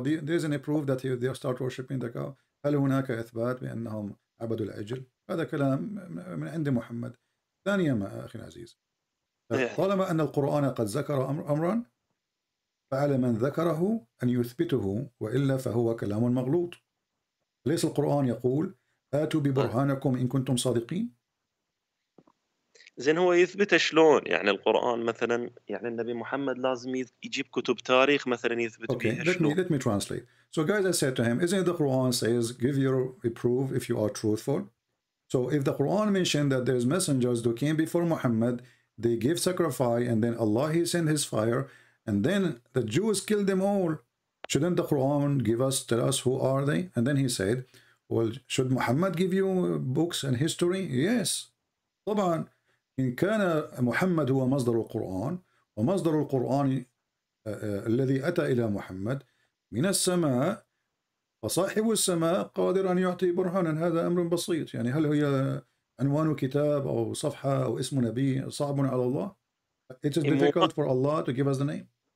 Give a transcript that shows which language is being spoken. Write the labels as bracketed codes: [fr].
[en] There is any proof that they start worshiping the cow? [ar] هل هناك إثبات بأنهم عبدوا العجل؟ هذا كلام من عند محمد. ثانيا ما أخي العزيز، طالما أن القرآن قد ذكر أمرا فعلى من ذكره أن يثبته، وإلا فهو كلام مغلوط. ليس القرآن يقول آتوا ببرهانكم إن كنتم صادقين؟ زين هو يثبت شلون؟ يعني القرآن مثلا، يعني النبي محمد لازم يجيب كتب تاريخ مثلا يثبت بيها شلون؟ [en] Let me translate. So guys, I said to him, isn't it the Quran says give your proof if you are truthful? So if the Quran mentioned that there's messengers who came before Muhammad, they gave sacrifice, and then Allah he sent his fire, and then the Jews killed them all. Shouldn't the Quran tell us who are they? And then he said, well, should Muhammad give you books and history? Yes. [ar] طبعا إن كان محمد هو مصدر القرآن، ومصدر القرآن الذي أتى إلى محمد من السماء، فصاحب السماء قادر أن يعطي برهانا. هذا أمر بسيط. يعني هل هي عنوان كتاب أو صفحة أو اسم نبي صعب على الله؟ [en] It is difficult for Allah to give us the name.